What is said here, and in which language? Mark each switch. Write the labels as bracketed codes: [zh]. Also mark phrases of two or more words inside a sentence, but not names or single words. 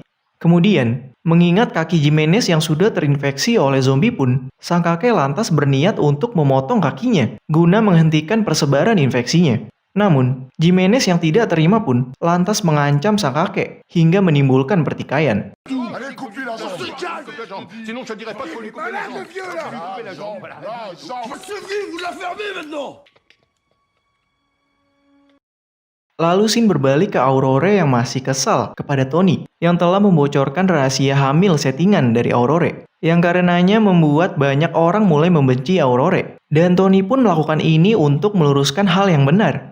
[id] Kemudian, mengingat kaki Jimenez yang sudah terinfeksi oleh zombie pun, sang kakek lantas berniat untuk memotong kakinya guna menghentikan persebaran infeksinya. Namun, Jimenez yang tidak terima pun lantas mengancam sang kakek hingga menimbulkan pertikaian. [fr] Allez, coupe-lui la jambe. Sinon, je te dirais pas qu'il faut lui couper la jambe. Couper la jambe, voilà. Vous la fermez maintenant! [id] Lalu Sin berbalik ke Aurore yang masih kesal kepada Tony yang telah membocorkan rahasia hamil settingan dari Aurore, yang karenanya membuat banyak orang mulai membenci Aurore. Dan Tony pun melakukan ini untuk meluruskan hal yang benar.